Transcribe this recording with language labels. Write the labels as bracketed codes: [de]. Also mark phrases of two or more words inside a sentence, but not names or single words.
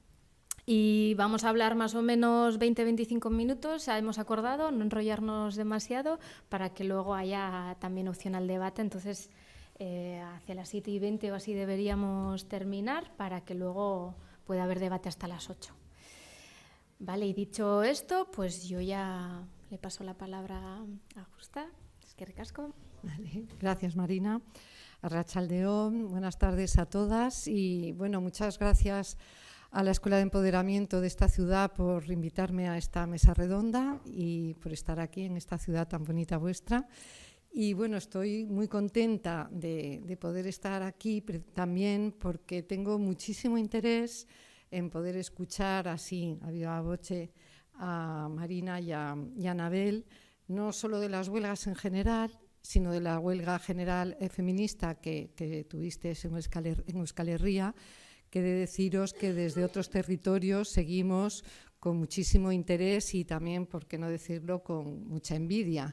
[es] Y vamos a hablar más o menos 20-25 minutos, hemos acordado no enrollarnos demasiado para que luego haya también opción al debate. Entonces, hacia las 7:20 o así deberíamos terminar para que luego pueda haber debate hasta las 8. Vale, y dicho esto, yo ya le paso la palabra a Justa. [eu] Eskerrik asko. [es] Vale, gracias, Marina. Arratsaldeon, buenas tardes a todas y muchas gracias a la Escuela de Empoderamiento de esta ciudad por invitarme a esta mesa redonda y por estar aquí en esta ciudad tan bonita vuestra. Y estoy muy contenta de poder estar aquí también porque tengo muchísimo interés en poder escuchar así a [la] viva voce [es] a Marina y a Anabel, no solo de las huelgas en general, sino de la huelga general feminista que tuvisteis en Euskal Herria, que he de deciros que desde otros territorios seguimos con muchísimo interés y también, por qué no decirlo, con mucha envidia.